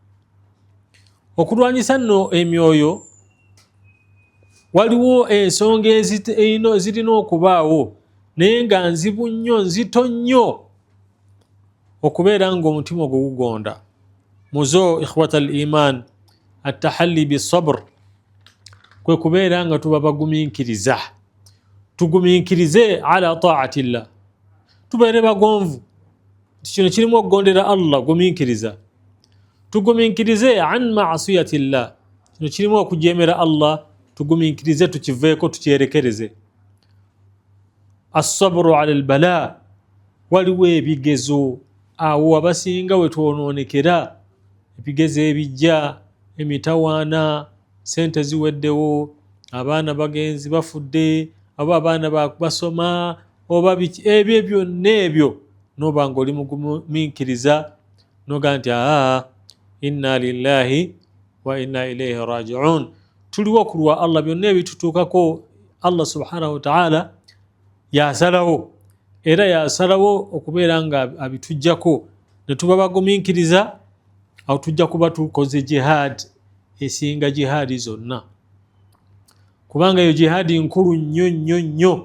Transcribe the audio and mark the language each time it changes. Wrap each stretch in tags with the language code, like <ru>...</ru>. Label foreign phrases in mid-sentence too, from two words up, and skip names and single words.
<lg>Okulwanyisa nno emyoyo, waliwo ensonga zirina okubaawo, naye nga nzibu nnyo, nzito nnyo okubeera nga omutima ogwo gugonda.</lg> <ar>Muzo إخوة الإيمان، التحلي بالصبر,</ar> <lg>kwe kubeera nga tuba bagumiikiriza, tugumiikirize</lg> <ar>على طاعة الله,</ar> <lg>tubeere bagonvu nti kino kirimu okugondera Allah, gumiikiriza. Tugumiikirize</lg> <ar>عن معصية الله,</ar> <lg>kino kirimu okujeemera Allah, tugumiikirize, tukiveeko, tukyerekereze.</lg> <ar>الصبر على البلاء,</ar> <lg>waliwo ebigezo awo abasinga we twonoonekera, ebigezo ebijja, emitawaana, sente ziweddewo, abaana bagenzi bafudde, oba abaana basoma, oba ebyo byonna ebyo noba nga oli mugumiikiriza, noga nti</lg> <ar>إنا لله وإنا إليه راجعون.</ar> <lg>Tuliwo ku lwa Allah, byonna ebitutuukako Allah</lg> <ar>سبحانه وتعالى</ar> <lg>yasalawo, era yasalawo okubeera nga abitujjako ne tuba bagumiikiriza, awo tujja kuba tukoze jihad esinga jihaadi zonna, kubanga eyo jihaadi nkulu nnyo nnyo nnyo.</lg>